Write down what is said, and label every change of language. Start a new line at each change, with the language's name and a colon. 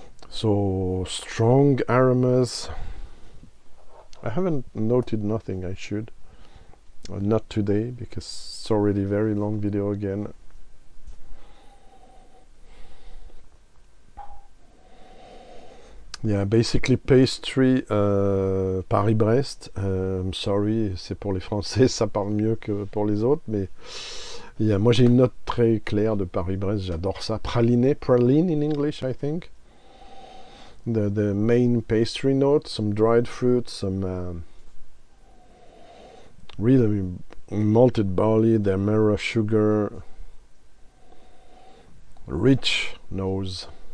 English: So strong aromas. I haven't noted nothing. I should. Not today, because it's already very long video again. Yeah, basically pastry, Paris-Brest. I'm sorry,
French: c'est pour les Français, ça parle mieux que pour les autres, mais yeah, moi j'ai une note très claire de Paris-Brest, j'adore ça.
English: Praline in English, I think. The main pastry note, some dried fruit, some really malted barley, demerara sugar, rich nose.